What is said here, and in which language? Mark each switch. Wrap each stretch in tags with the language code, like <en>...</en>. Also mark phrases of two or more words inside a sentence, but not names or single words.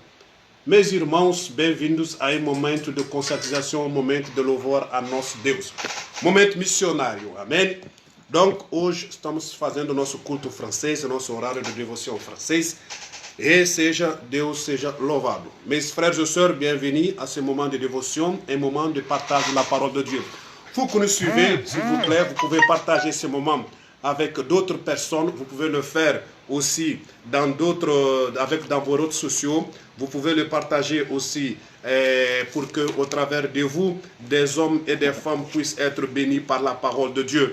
<pt>Meus irmãos, bem-vindos a um momento de conscientização, um momento de louvor a nosso Deus. Momento missionário, amém? Donc, hoje estamos fazendo o nosso culto francês, o nosso horário de devoção francês. E Deus seja louvado.</pt> <fr>Mes frères et sœurs, bienvenue à ce moment de dévotion, un moment de partage de la parole de Dieu. Vous qui nous suivez, s'il vous plaît, vous pouvez partager ce moment avec d'autres personnes. Vous pouvez le faire aussi dans vos réseaux sociaux. Vous pouvez le partager aussi pour que, au travers de vous, des hommes et des femmes puissent être bénis par la parole de Dieu.</fr>